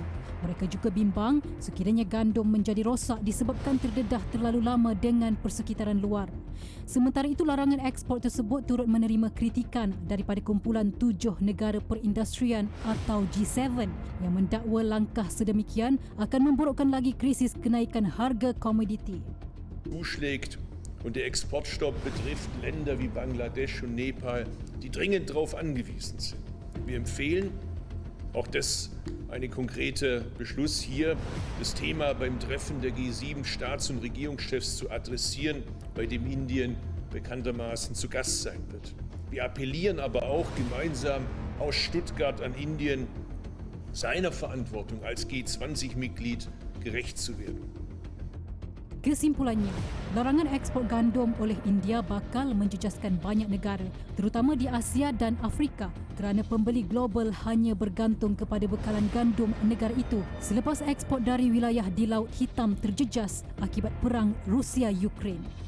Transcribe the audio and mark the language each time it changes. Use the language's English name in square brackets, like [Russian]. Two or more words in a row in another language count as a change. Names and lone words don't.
[Malay] Mereka juga bimbang sekiranya gandum menjadi rosak disebabkan terdedah terlalu lama dengan persekitaran luar. Sementara itu, larangan ekspor tersebut turut menerima kritikan daripada kumpulan 7 negara perindustrian atau G7 yang mendakwa langkah sedemikian akan memburukkan lagi krisis kenaikan harga komoditi. [German] Zuschlägt und der Exportstopp betrifft Länder wie Bangladesch und Nepal, die dringend darauf angewiesen sind. Wir empfehlen, auch das eine konkrete Beschluss hier, das Thema beim Treffen der G7 Staats- und Regierungschefs zu adressieren, bei dem Indien bekanntermaßen zu Gast sein wird. Wir appellieren aber auch gemeinsam aus Stuttgart an Indien, seiner Verantwortung als G20-Mitglied gerecht zu werden. [Malay] Kesimpulannya, larangan ekspor gandum oleh India bakal menjejaskan banyak negara, terutama di Asia dan Afrika kerana pembeli global hanya bergantung kepada bekalan gandum negara itu selepas ekspor dari wilayah di Laut Hitam terjejas akibat perang Rusia-Ukraine.